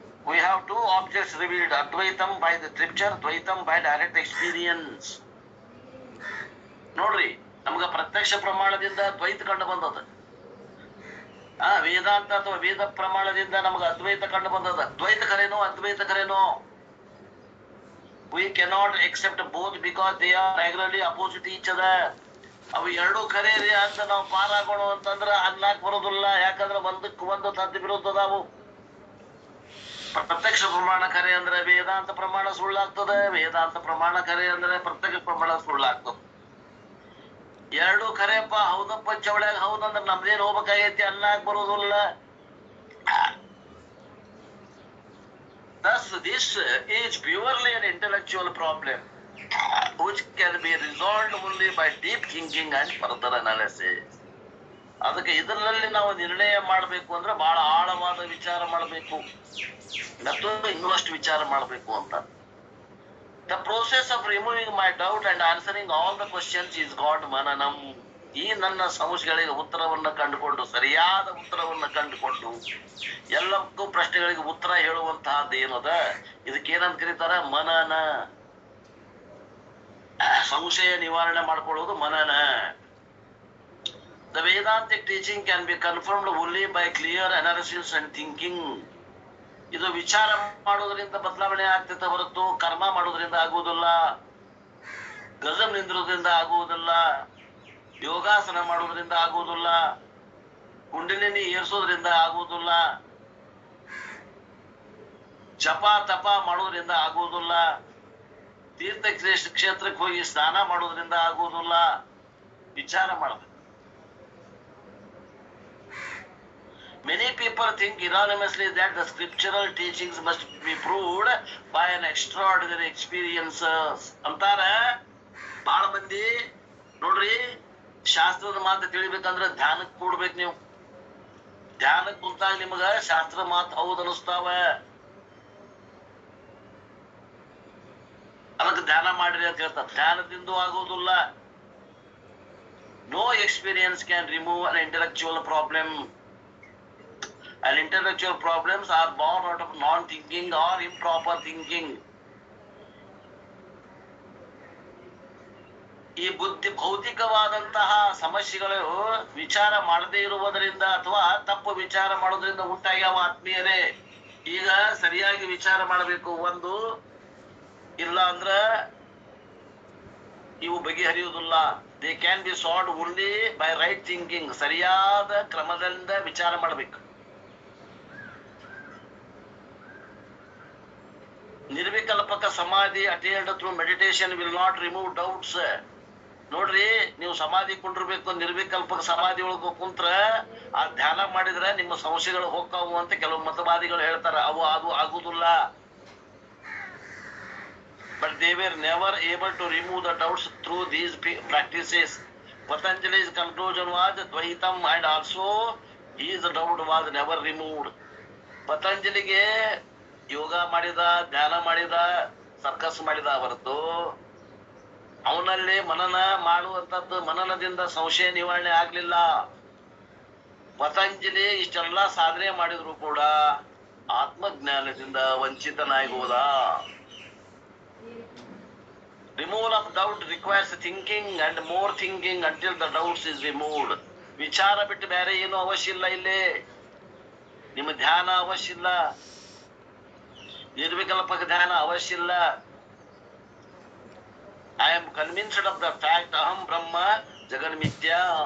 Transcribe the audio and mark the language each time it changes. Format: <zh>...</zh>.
<en>We have two objects revealed, Advaitam by the scripture, Dvaitam by direct experience.</en> <kn>ನೋಡ್ರಿ, ನಮ್ಗ ಪ್ರತ್ಯಕ್ಷ ಪ್ರಮಾಣದಿಂದ ದ್ವೈತ ಕಂಡು ಬಂದದ, ವೇದಾಂತ ಅಥವಾ ವೇದ ಪ್ರಮಾಣದಿಂದ ನಮ್ಗ ಅದ್ವೈತ ಕಂಡು ಬಂದದ. ದ್ವೈತ ಕರೇನೋ ಅದ್ವೈತ ಕರೇನೋ?</kn> <en>We cannot accept both because they are regularly opposite each other.</en> <kn>ಅವು ಎರಡು ಖರೆ ರೀ ಅಂತ ನಾವು ಪಾರಾಗೋಣ ಅಂತಂದ್ರ ಅನ್ಲಾಕ್ ಬರೋದಿಲ್ಲ. ಯಾಕಂದ್ರೆ ಒಂದಕ್ಕೆ ಒಂದು ತದ್ದು ವಿರುದ್ಧದಾವು. ಪ್ರತ್ಯಕ್ಷ ಪ್ರಮಾಣ ಖರೆ ಅಂದ್ರೆ ವೇದಾಂತ ಪ್ರಮಾಣ ಸುಳ್ಳಾಗ್ತದೆ, ವೇದಾಂತ ಪ್ರಮಾಣ ಖರೆ ಅಂದ್ರೆ ಪ್ರತ್ಯಕ್ಷ ಪ್ರಮಾಣ ಸುಳ್ಳಾಗ್ತದೆ. ಎರಡು ಖರೆಯಪ್ಪ, ಹೌದಪ್ಪ ಚವಳ್ಯಾಗ ಹೌದಂದ್ರೆ ನಮ್ದೇನ್ ಹೋಗ್ಬೇಕಾಗೈತಿ, ಅನ್ಲಾಕ್ ಬರೋದಿಲ್ಲ.</kn> <en>Thus, this is purely an intellectual problem which can be resolved only by deep thinking and further analysis.</en> <kn>ಅದಕ್ಕೆ ಇದರಲ್ಲಿ ನಾವು ನಿರ್ಣಯ ಮಾಡಬೇಕು ಅಂದ್ರೆ ಬಹಳ ಆಳವಾದ ವಿಚಾರ ಮಾಡಬೇಕು ಮತ್ತು ಇನ್ನಷ್ಟು ವಿಚಾರ ಮಾಡಬೇಕು ಅಂತ.</kn> <en>The process of removing my doubt and answering all the questions is called mananam.</en> <kn>ಈ ನನ್ನ ಸಮಸ್ಯೆಗಳಿಗೆ ಉತ್ತರವನ್ನ ಕಂಡುಕೊಂಡು, ಸರಿಯಾದ ಉತ್ತರವನ್ನ ಕಂಡುಕೊಂಡು ಎಲ್ಲಕ್ಕೂ ಪ್ರಶ್ನೆಗಳಿಗೆ ಉತ್ತರ ಹೇಳುವಂತಹದ್ದು ಏನದ, ಇದಕ್ಕೇನಂತ ಕರೀತಾರ? ಮನನ. ಸಂಶಯ ನಿವಾರಣೆ ಮಾಡ್ಕೊಳ್ಳೋದು ಮನನ.</kn> <en>The Vedantic teaching can be confirmed only by clear analysis and thinking.</en> <kn>ಇದು ವಿಚಾರ ಮಾಡೋದ್ರಿಂದ ಬದಲಾವಣೆ ಆಗ್ತೈತೆ ಹೊರತು ಕರ್ಮ ಮಾಡೋದ್ರಿಂದ ಆಗುವುದಿಲ್ಲ, ಗಜಮ್ ನಿಂದ್ರೋದ್ರಿಂದ ಆಗುವುದಿಲ್ಲ, ಯೋಗಾಸನ ಮಾಡೋದ್ರಿಂದ ಆಗುವುದಿಲ್ಲ, ಕುಂಡಲಿನಿ ಏರ್ಸೋದ್ರಿಂದ ಆಗುವುದಿಲ್ಲ, ಜಪ ತಪ ಮಾಡೋದ್ರಿಂದ ಆಗುವುದಿಲ್ಲ, ತೀರ್ಥ ಕ್ಷೇತ್ರಕ್ಕೆ ಹೋಗಿ ಸ್ನಾನ ಮಾಡೋದ್ರಿಂದ ಆಗುವುದಿಲ್ಲ. ವಿಚಾರ ಮಾಡಬೇಕು.</kn> <en>Many people think erroneously that the scriptural teachings must be proved by an extraordinary experiences.</en> <kn>ಅಂತಾರ ಬಹಳ ಮಂದಿ. ನೋಡ್ರಿ, ಶಾಸ್ತ್ರದ ಮಾತು ತಿಳಿಬೇಕಂದ್ರೆ ಧ್ಯಾನಕ್ಕೆ ಕೂಡ್ಬೇಕು. ನೀವು ಧ್ಯಾನಕ್ಕೆ ಕುಂತಾಗ ನಿಮಗ ಶಾಸ್ತ್ರ ಮಾತು ಹೌದು ಅನಿಸ್ತಾವ. ಅದಕ್ಕೆ ಧ್ಯಾನ ಮಾಡ್ರಿ ಅಂತ ಹೇಳ್ತಾರೆ. ಧ್ಯಾನದಿಂದ ಆಗೋದಿಲ್ಲ.</kn> <en>No experience can remove an intellectual problem. And intellectual problems are born out of non-thinking or improper thinking.</en> <kn>ಈ ಬುದ್ಧಿ ಭೌತಿಕವಾದಂತಹ ಸಮಸ್ಯೆಗಳು ವಿಚಾರ ಮಾಡದೇ ಇರುವುದರಿಂದ ಅಥವಾ ತಪ್ಪು ವಿಚಾರ ಮಾಡೋದ್ರಿಂದ ಉಂಟಾಗ್ಯಾವ ಆತ್ಮೀಯರೇ. ಈಗ ಸರಿಯಾಗಿ ವಿಚಾರ ಮಾಡಬೇಕು. ಒಂದು ಇಲ್ಲ ಅಂದ್ರ ಇವು ಬಗೆಹರಿಯುವುದಿಲ್ಲ.</kn> <en>They can be solved only by right thinking.</en> <kn>ಸರಿಯಾದ ಕ್ರಮದಿಂದ ವಿಚಾರ ಮಾಡಬೇಕು.</kn> <en>Nirvikalpaka samadhi attained through meditation will not remove doubts.</en> <kn>ನೋಡ್ರಿ, ನೀವು ಸಮಾಧಿ ಕುಂಡಿರ್ಬೇಕು. ನಿರ್ವಿಕಲ್ಪಕ ಸಮಾಧಿ ಒಳಗ ಕುಂತ್ರ ಆ ಧ್ಯಾನ ಮಾಡಿದ್ರೆ ನಿಮ್ಮ ಸಮಸ್ಯೆಗಳು ಹೋಗ್ತಾವು ಅಂತ ಕೆಲವು ಮತವಾದಿಗಳು ಹೇಳ್ತಾರ. ಅದು ಆಗುದಿಲ್ಲ.</kn> <en>But they were never able to remove the doubts through these practices. Patanjali's conclusion was Dvaitam, and also his doubt was never removed.</en> <kn>ಪತಂಜಲಿಗೆ ಯೋಗ ಮಾಡಿದ, ಧ್ಯಾನ ಮಾಡಿದ, ಸರ್ಕಸ್ ಮಾಡಿದ ಹೊರತು ಅವನಲ್ಲಿ ಮನನ ಮಾಡುವಂತದ್ದು, ಮನನದಿಂದ ಸಂಶಯ ನಿವಾರಣೆ ಆಗ್ಲಿಲ್ಲ. ಪತಂಜಲಿ ಇಷ್ಟೆಲ್ಲ ಸಾಧನೆ ಮಾಡಿದ್ರು ಕೂಡ ಆತ್ಮಜ್ಞಾನದಿಂದ ವಂಚಿತನಾಗಿ ಹೋದ.</kn> <en>Removal of doubt requires thinking and more thinking until the doubts is removed.</en> <kn>ವಿಚಾರ ಬಿಟ್ಟು ಬೇರೆ ಏನು ಅವಶ್ಯ ಇಲ್ಲ. ಇಲ್ಲಿ ನಿಮ್ಮ ಧ್ಯಾನ ಅವಶ್ಯ ಇಲ್ಲ, ನಿರ್ವಿಕಲ್ಪಕ ಧ್ಯಾನ ಅವಶ್ಯ ಇಲ್ಲ.</kn> <en>I am convinced of the fact</en> <sa>aham brahma jagat mithya.</sa>